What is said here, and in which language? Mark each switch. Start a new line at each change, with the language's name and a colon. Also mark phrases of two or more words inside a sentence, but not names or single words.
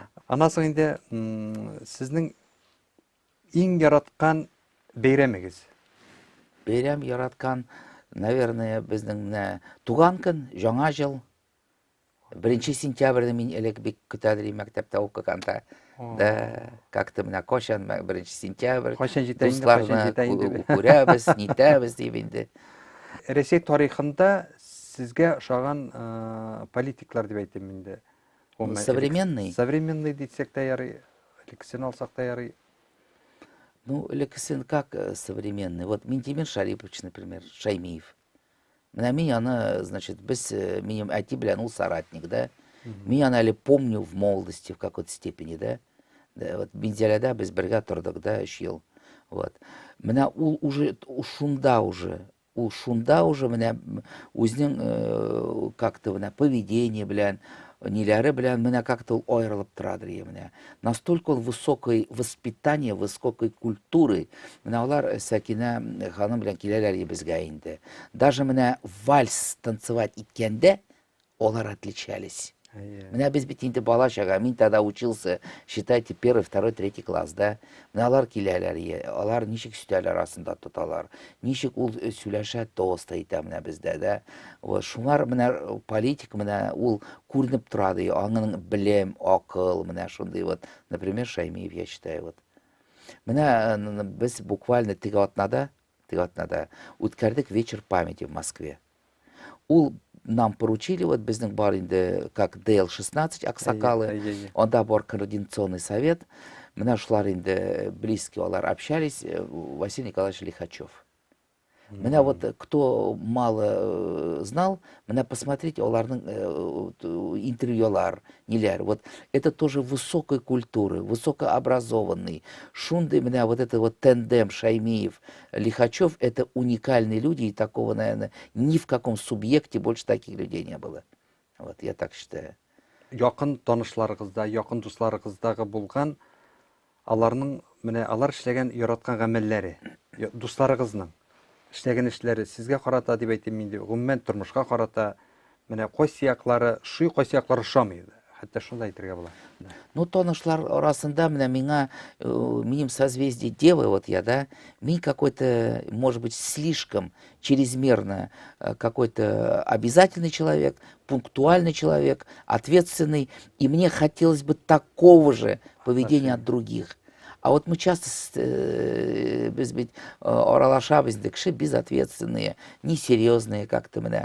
Tatar: Аннан соң инде сезнең иң яраткан бәйрәмегез?
Russian: Бәйрәм яраткан, наверное,
Tatar: безнең менә туган көн, яңа ел. 1 сентябрьдә мин элек бик көтәдер мәктәптә укыганда. Да, как-то менә качан 1 сентябрь. Качан җитә инде? Күрәбез, нитәбез дип инде. Рәсәй тарихында сезгә ошаган политиклар дип әйтәм инде. Современный. Современный дисәк тә ярый, элексен алсак та ярый. Ну, элексен как современный? Вот Минтимир Шарипович, например, Шаймиев. Менә мин аны,
Russian: значит,
Tatar: без минем әти белән ул соратник, да.
Russian: Мин аны әле помню в молодости в какой-то степени, да.
Tatar: Вот Бензеләдә без бергә тордык, да, 3 ел. Вот. Менә ул шунда уже менә үзенең
Russian: как-то менә поведение
Tatar: белән, ниләре белән менә как-то ул аерылып торадыр менә.
Russian: Настолько ул высокое воспитание, высокой культуры.
Tatar: Менә алар Сәкинә ханым белән киләләр безгә инде.
Russian: Даже менә вальс танцевать иткәндә алар отличались.
Tatar: Менә без бит инде бала чага,
Russian: мин тогда учился, считайте,
Tatar: 1, 2, 3 класс, да. Менә алар киләләр, алар ничек өстәл арасында тоталар, ничек ул сөйләшә тост әйтә менә бездә, да. Вот шулар менә политик менә ул күренеп торады, аның белем, акыл, менә шундый вот, например, Шаймиев,
Russian: я считаю,
Tatar: вот. Менә без буквально теге атнада үткәрдек
Russian: вечер памяти в Москве.
Tatar: Ул
Russian: нам поручили,
Tatar: вот безнең бар инде, как ДЛ-16 аксакалы, онда бар
Russian: координационный совет,
Tatar: менә шулар инде близкие, алар общались, Василий Николаевич Лихачев. Менә
Russian: вот кто мало знал,
Tatar: менә
Russian: посмотрите
Tatar: аларның интервьюлар, ниләр.
Russian: Вот это тоже высокой культуры, высокообразованный. Шунды менә вот это вот тандем Шаймиев, Лихачев, это уникальные люди, и такого, наверное, ни в каком субъекте больше таких людей не было. Вот я так считаю.
Tatar: якын танышларыгызда, якын дусларыгыздагы булган аларның менә алар эшләгән яраткан гамәлләре, дусларыгызның эшләгән эшләре сезгә карата дип әйтим инде, гомумән тормышка карата менә кайсы яклары, шуй кайсы яклары ошамый. Хәтта шундай әйтергә була.
Russian: Ну, танышлар арасында менә миңа, минем созвездие Девы, вот я, да, мин какой-то, может быть, слишком чрезмерно какой-то обязательный человек, пунктуальный человек, ответственный, и мне хотелось бы такого же поведения от других. А вот мы часто
Tatar: без бит аралашабыз да кеше
Russian: безответственные, несерьезные как-то менә.